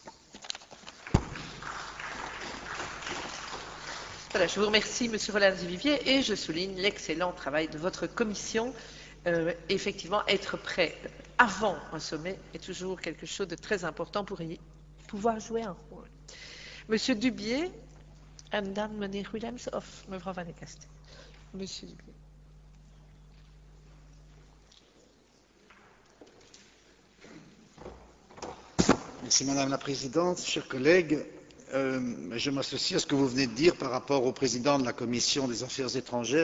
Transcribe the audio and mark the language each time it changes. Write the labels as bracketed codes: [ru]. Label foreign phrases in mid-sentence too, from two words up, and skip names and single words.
[fr] Voilà, je vous remercie, Monsieur Rolland-Vivier, et je souligne l'excellent travail de votre commission. Effectivement, être prêt avant un sommet est toujours quelque chose de très important pour y pouvoir jouer un rôle. [nl] Monsieur Dubié, en dan meneer Willems of mevrouw Van der Kast. [fr] Monsieur Dubié. Merci Madame la Présidente, chers collègues. Je m'associe à ce que vous venez de dire par rapport au président de la Commission des Affaires étrangères.